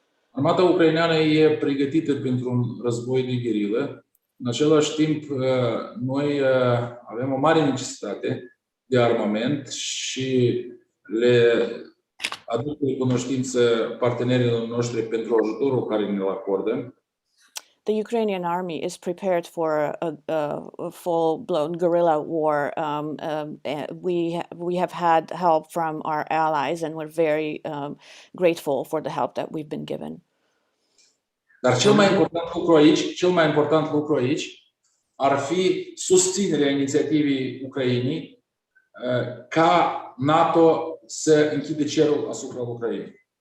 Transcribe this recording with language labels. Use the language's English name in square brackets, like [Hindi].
[Romanian] Armata ucraineană e pregătită pentru un război de gherilă. În același timp, noi avem o mare necesitate de armament și le aduc recunoștință partenerilor noștri pentru ajutorul care ne-l acordă. [English] The Ukrainian army is prepared for a full-blown guerrilla war. We have had help from our allies, and we're very grateful for the help that we've been given. [Romanian] Dar cel mai important lucru aici ar fi susținerea inițiativei Ucrainei ca NATO să închidă cerul asupra Ucrainei.